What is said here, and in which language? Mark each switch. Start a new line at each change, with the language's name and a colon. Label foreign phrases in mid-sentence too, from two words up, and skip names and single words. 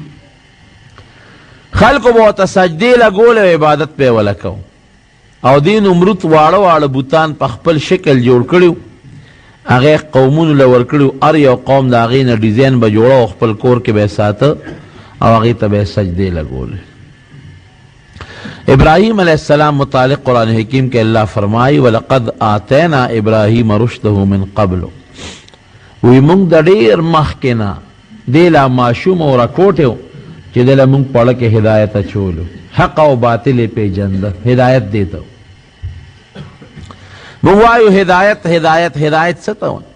Pashto: خلکو به ورته سجدې لګولې او عبادت به یې وله کو، او دې نمرود واړه واړه بوتان په خپل شکل جوړ کړي وو، هغې قومونو له ورکړي وو. هر یو قوم د هغې نه ډیزاین به جوړه او خپل کور کې به یې ساته او هغې ته به یې سجدې لګولې.
Urdu: ابراهیم
Arabic: علیہ السلام
Urdu: متعلق قرآن حکیم کے اللہ فرمائی
Arabic: وَلَقَدْ آتَيْنَا إِبْرَاهِيمَ رُشْدَهُ مِنْ قَبْلُ.
Pashto: وی مونږ د ډېر مخکې نه دې لا ماشوم او راکوټې و چې دې له مونږ پړه کې هدایت اچولو، حق او باطل یې پېژنده، هدایت دې ته مونږ وایو هدایت هدایت هدایت څه ته وایي؟